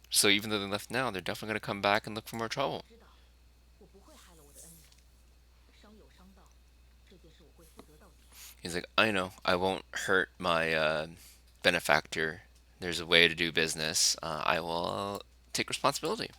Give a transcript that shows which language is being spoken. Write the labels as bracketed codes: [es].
[en] So even though they left now, they're definitely going to come back and look for more trouble. [zh] 知道，我不会害了我的恩人，伤有伤到，这件事我会负责到底。 [en] He's like, I know, I won't hurt my benefactor. There's a way to do business. I will take responsibility.